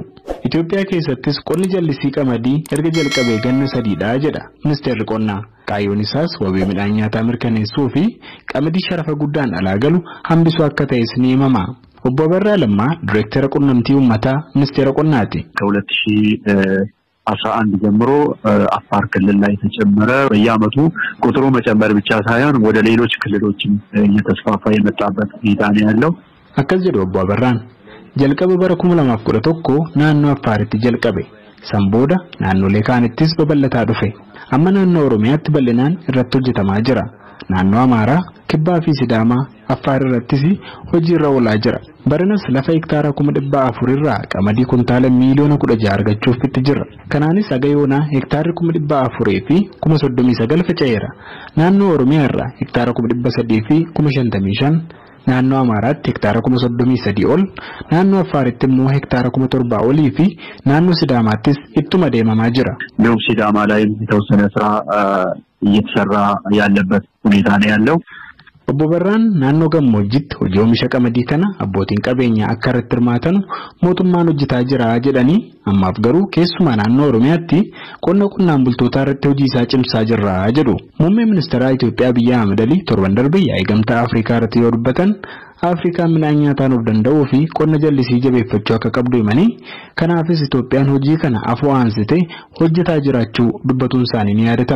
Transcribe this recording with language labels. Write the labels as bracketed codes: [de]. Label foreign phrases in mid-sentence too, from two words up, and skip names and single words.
[om] Itoophiyaa keessattis qonni jallisii qamadii erga jalqabee ganna 3dha jedha ministeerri qonnaa. Kaayyoon isaas wabii midhaan nyaataa mirkaneessuu fi qamadii sharafa guddaan alaa galu hambisuu akka ta'es ni himama. Obbo Abarraa Lammaa Direektara Qunnamtii Uummataa Ministeera Qonnaati. [am] ከ2011 ጀምሮ አፋር ክልል ላይ ተጨመረ። በየአመቱ ቁጥሩ መጨመር ብቻ ሳይሆን ወደ ሌሎች ክልሎችም እየተስፋፋ የመጣበት ሁኔታ ነው ያለው። [om] akkas jedhu Obbo Abarraan jalqaba bara 2011 naannoo Affaaritti jalqabe san booda naannolee kaanittis babal'ataa dhufe amma naannoo Oromiyaatti bal'inaan irratti hojjetamaa jira. Naannoo Amaaraa Kibbaa fi Sidaamaa Affaar irrattis hojii irra oolaa jira. Baranas lafa hektaara 400 irraa qamadii kuntaala miliyoona 16 argachuuf itti jira. Kanaanis agayoonaa hektaarri 400 fi 39 faca'eera. Naannoo Oromiyaa irraa hektaara 300 fi 55, naannoo Amaaraatti hektaara 33 ol, naannoo Affaaritti immoo hektaara 700 olii fi naannoo Sidaamaattis ittuma deemamaa jira. [am] ደቡብ ሲዳማ ላይ የተወሰነ ስራ እየተሰራ ያለበት ሁኔታ ነው ያለው። [om] Obbo Barraan naannoo gammoojjitti hojii oomisha qamadii kana abbootiin qabeenyaa akka irratti hirmaatan mootummaan hojjetaa jira jedhanii ammaaf garuu keessumaa naannoo Oromiyaatti qonnaan bultootaa irratti hojii isaa cimsaa jirra jedhu. Muummeen ministeeraa Itoophiyaa Abiyyi Ahmed torban darbe yaa'ii gamtaa Afrikaa irratti yoo dubbatan Afrikaan midhaan nyaataan of danda'uu fi qonna jallisii jabeeffachuu akka qabdu himanii kanaafis Itoophiyaan hojii kana afoo aansitee hojjetaa jiraachuu dubbatuun isaanii ni yaadatama.